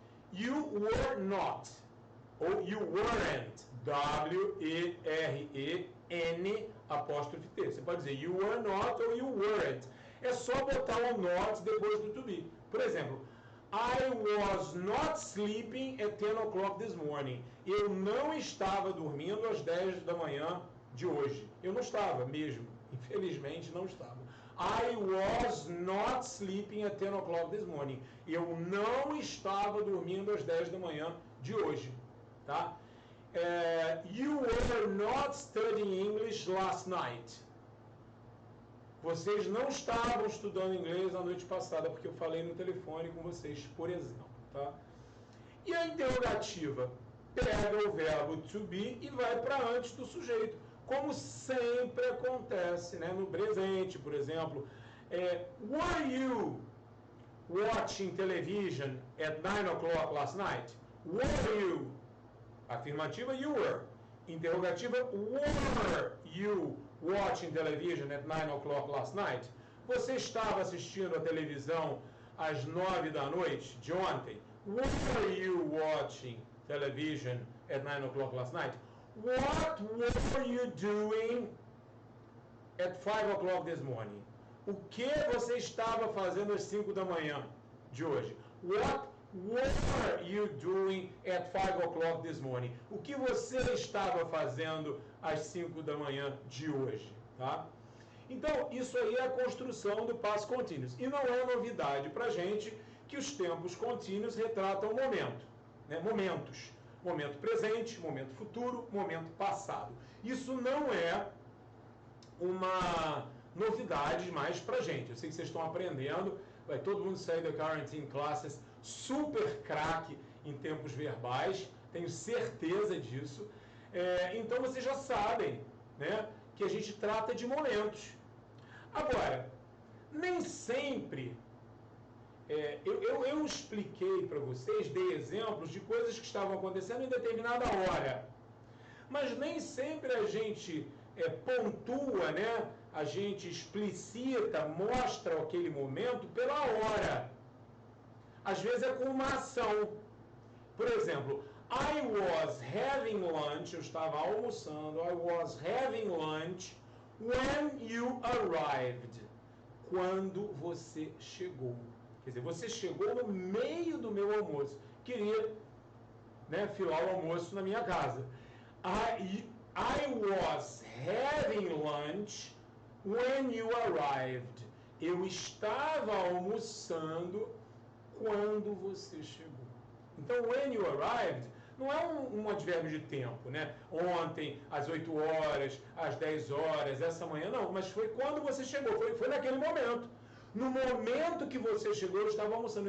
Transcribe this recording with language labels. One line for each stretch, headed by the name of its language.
English: You were not,
Portuguese: ou
English: you weren't. W-E-R-E-N apóstrofe T.
Portuguese: Você pode dizer
English: you were not ou you weren't.
Portuguese: É só botar o not depois do to be. Por exemplo,
English: I was not sleeping at 10 o'clock this morning.
Portuguese: Eu não estava dormindo às 10 da manhã de hoje. Eu não estava mesmo. Infelizmente, não estava.
English: I was not sleeping at 10 o'clock this morning.
Portuguese: Eu não estava dormindo às 10 da manhã de hoje. Tá?
English: You were not studying English last night.
Portuguese: Vocês não estavam estudando inglês na noite passada, porque eu falei no telefone com vocês, por exemplo. Tá? E a interrogativa pega o verbo to be e vai para antes do sujeito, como sempre acontece, né? No presente, por exemplo.
English: Were you watching television at 9 o'clock last night? Were you?
Portuguese: Afirmativa,
English: you were. Interrogativa, were you watching television at 9 o'clock last night?
Portuguese: Você estava assistindo a televisão às 9 da noite de ontem?
English: Were you watching television at 9 o'clock last night? What were you doing at 5 o'clock this morning?
Portuguese: O que você estava fazendo às 5 da manhã de hoje?
English: What were you doing at 5 o'clock this morning?
Portuguese: O que você estava fazendo às 5 da manhã de hoje? Tá? Então, isso aí é a construção do past continuous. E não é novidade para a gente que os tempos contínuos retratam momento, né? Momentos. Momento presente, momento futuro, momento passado. Isso não é uma novidade mais para a gente. Eu sei que vocês estão aprendendo, vai todo mundo sair da Quarantine Classes super craque em tempos verbais, tenho certeza disso. Então vocês já sabem, né, que a gente trata de momentos. Agora, nem sempre... eu expliquei para vocês, dei exemplos de coisas que estavam acontecendo em determinada hora. Mas nem sempre a gente pontua, né? A gente explicita, mostra aquele momento pela hora. Às vezes é com uma ação. Por exemplo,
English: I was having lunch,
Portuguese: eu estava almoçando,
English: I was having lunch when you arrived.
Portuguese: Quando você chegou. Quer dizer, você chegou no meio do meu almoço. Queria, né, filar o almoço na minha casa.
English: I was having lunch when you arrived.
Portuguese: Eu estava almoçando quando você chegou. Então, when you arrived não é um advérbio de tempo, né? Ontem, às 8 horas, às 10 horas, essa manhã, não. Mas foi quando você chegou, foi naquele momento. No momento que você chegou, eu estava almoçando.